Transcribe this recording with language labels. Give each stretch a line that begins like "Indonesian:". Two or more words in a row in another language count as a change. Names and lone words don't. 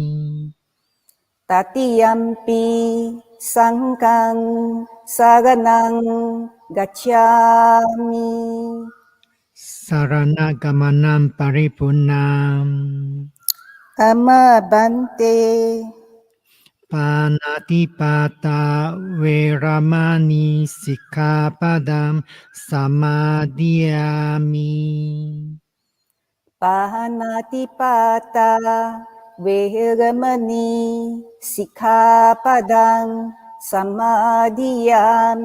Pali: Tatiyampi sanghang saranang gacchami. Saranagamanam paripurnam. Ama Bante ปานาติปาตาเวรมณีสิกขาปดังสมาธิยามิ ปานาติปาตาเวรมณีสิกขาปดังสมาธิยามิ